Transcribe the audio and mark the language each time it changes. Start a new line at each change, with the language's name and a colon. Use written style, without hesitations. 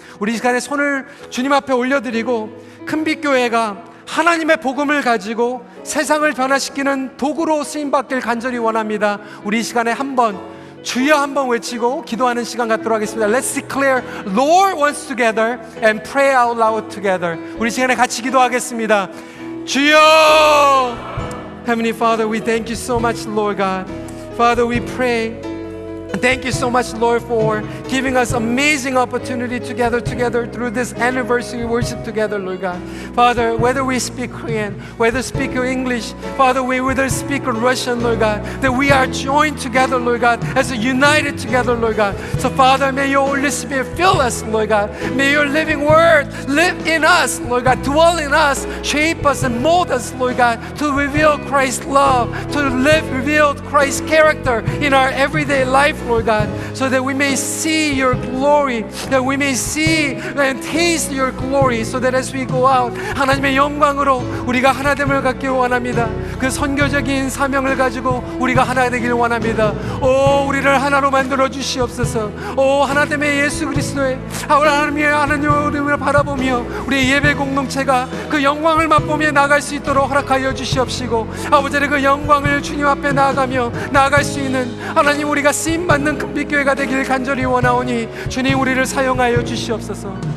Korean: 우리 이 시간에 손을 주님 앞에 올려드리고 큰빛교회가 하나님의 복음을 가지고 세상을 변화시키는 도구로 쓰임받길 간절히 원합니다. 우리 이 시간에 한번 주여 한번 외치고 기도하는 시간 갖도록 하겠습니다.
English: Let's declare Lord once together and pray out loud together.
Korean: 우리 시간에 같이 기도하겠습니다. 주여!
English: Heavenly Father, we thank you so much, Lord God. Father, we pray. Thank you so much, Lord, for giving us amazing opportunity together through this anniversary worship together, Lord God. Father, whether we speak Korean, whether speak English, Father, whether speak Russian, Lord God, that we are joined together, Lord God, as a united together, Lord God. So, Father, may your Holy Spirit fill us, Lord God. May your living word live in us, Lord God, dwell in us, shape us and mold us, Lord God, to reveal Christ's love, to reveal Christ's character in our everyday life, Lord God, so that we may see your glory, that we may see and taste your glory, so that as we go out,
Korean: 하나님의 영광으로 우리가 하나됨을 갖기를 원합니다. 그 선교적인 사명을 가지고 우리가 하나 되기를 원합니다. 오, 우리를 하나로 만들어 주시옵소서. 오, 하나됨의 예수 그리스도의 하나님을 바라보며 우리 예배 공동체가 그 영광을 맛보며 나아갈 수 있도록 허락하여 주시옵시고, 아버지의 그 영광을 주님 앞에 나아갈 수 있는 하나님, 우리가 쓰임 받는 금빛교회가 되기를 간절히 원하오니 주님, 우리를 사용하여 주시옵소서.